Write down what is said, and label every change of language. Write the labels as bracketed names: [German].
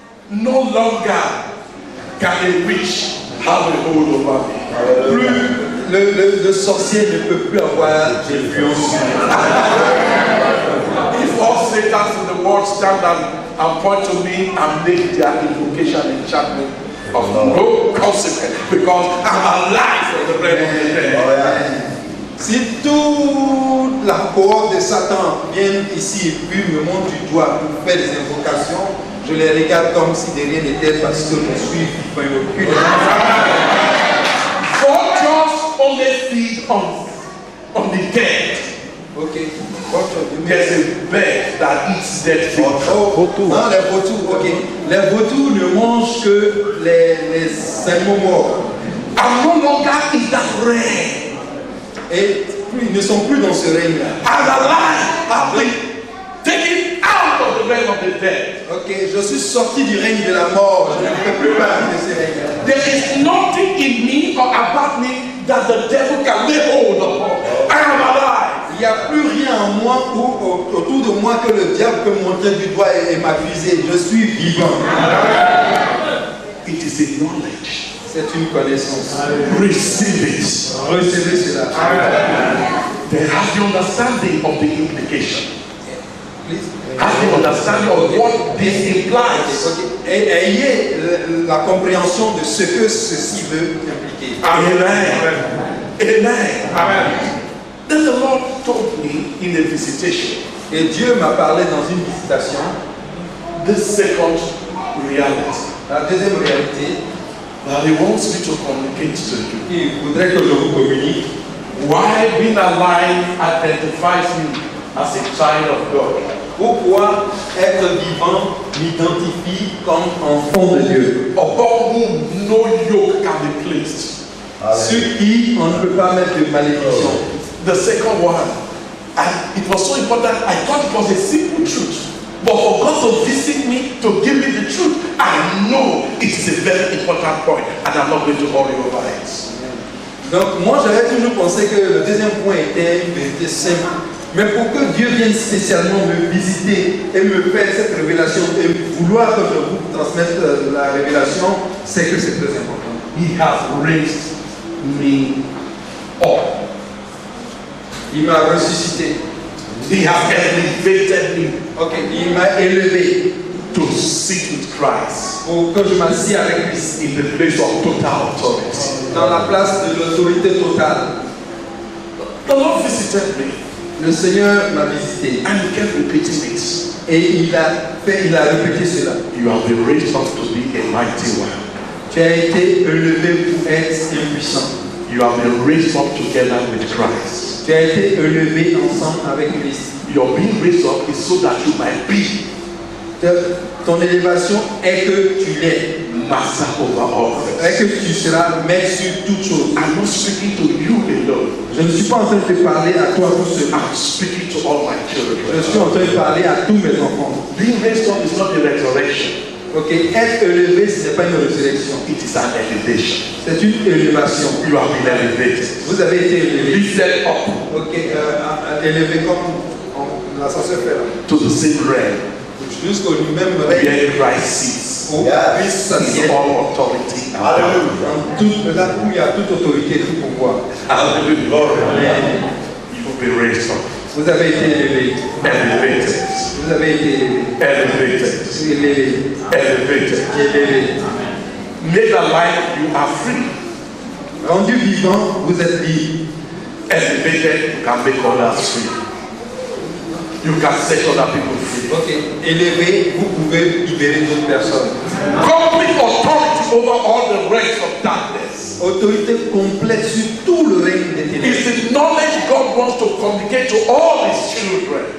[English] No longer can a witch have a hold over me. [French] Plus le sorcier ne peut plus avoir d'influence sur moi. [English] If all Satans in the world stand and point to me and make their invocation enchantment of no consequence, because I'm alive from the realm of the dead. [French] Si toute la cohorte de Satan vient ici et puis me montre du doigt pour faire des invocations, je les regarde comme si de rien n'était parce que je suis vivant. [English] Vultures only feed on the dead. Okay. There's a bird that eats dead things. [French] Non, les vautours, ok. Les vautours ne mangent que les animaux morts. [English] I'm no longer in that realm. [French] Et ils ne sont plus dans ce règne-là. [English] I'm alive. I've been taken out of the realm of the dead. [French] Ok, je suis sorti du règne de la mort. Je ne fais plus partie de ce règne-là. [English] There is nothing in me or about me that the devil can lay hold of. I am alive. [French] Il n'y a plus rien en moi ou autour de moi que le diable peut montrer du doigt et m'accuser. Je suis vivant. [English] It is a knowledge. [French] C'est une connaissance. [English] Receive it. [French] Recevez cela. [English] Then have the understanding of the implication. Please. Have the understanding of what this implies. Okay. [French] Et ayez la compréhension de ce que ceci veut impliquer. Amen. Amen. Amen. [English] Then the Lord told me in a visitation. [French] Et Dieu m'a parlé dans une visitation. [English] The second reality. [French] La deuxième réalité. [English] That He wants me to communicate to you. [French] Il voudrait que je vous communique. [English] Why being alive identifies me as a child of God. [French] Pourquoi être vivant m'identifie comme enfant de Dieu. [English] Upon whom no yoke can be placed. [French] Sur qui on ne peut pas mettre de malédiction. [English] The second one, and it was so important, I thought it was a simple truth. But for God to visit me, to give me the truth, I know it is a very important point, and I'm not going to hurry over it. [French] Donc moi j'avais toujours pensé que le deuxième point était une vérité simple. Mais pour que Dieu vienne spécialement me visiter et me faire cette révélation et vouloir que je vous transmette la révélation, c'est que c'est très important. [English] He has raised me up. [French] Il m'a ressuscité. [English] He has elevated me. [French] Ok, il m'a élevé [English] to sit with Christ [French] pour que je m'assieds avec Christ [English] in the place of total authority. [French] dans la place de l'autorité totale. [English] The Lord visited me. [French] Le Seigneur m'a visité [English] and He kept repeating it. [French] et il a répété cela. [English] You have been raised up to be a mighty one. [French] Tu as été élevé pour être impuissant. [English] You have been raised up together with Christ. [French] Tu as été élevé ensemble avec Christ. [English] Your being raised up is so that you might be. [French] Ton élévation est que tu l'es. [English] Master over all. [French] Est que tu seras maître sur toutes choses. [English] I'm not speaking to you alone. [French] Je ne suis pas en train de te parler à toi tout seul. [English] I'm speaking to all my children. [French] Je suis en train de parler à tous mes enfants. [English] Being raised up is not a resurrection. [French] Ok, être élevé, ce n'est pas une résurrection. [English] It is an elevation. [French] C'est une élévation. [English] You have been elevated. [French] Vous avez été élevé. [English] Lifted up. [French] Ok, élevé comme l'ascenseur fait là. [English] To the same realm. [French] Jusqu'au même règne. [English] Where Christ sits. [French] Où Christ s'assied. [English] All authority. Alléluia. [French] Là où il y a toute autorité, tout pouvoir. [English] Hallelujah. You've been raised up. [French] Vous avez été élevé. [English] Elevated. [French] Vous avez été élevé. [English] Elevated. [French] Élevé. [English] Elevated. [French] Élevé. [English] Made alive, you are free. [French] Rendu vivant, vous êtes libre. [English] Elevated, you can make others free. You can set other people free. Ok. [French] Élevé, vous pouvez libérer d'autres personnes. [English] Complete authority over all the realms of darkness. [French] Autorité complète sur tout le règne des ténèbres. [English] It's the knowledge God wants to communicate to all His children.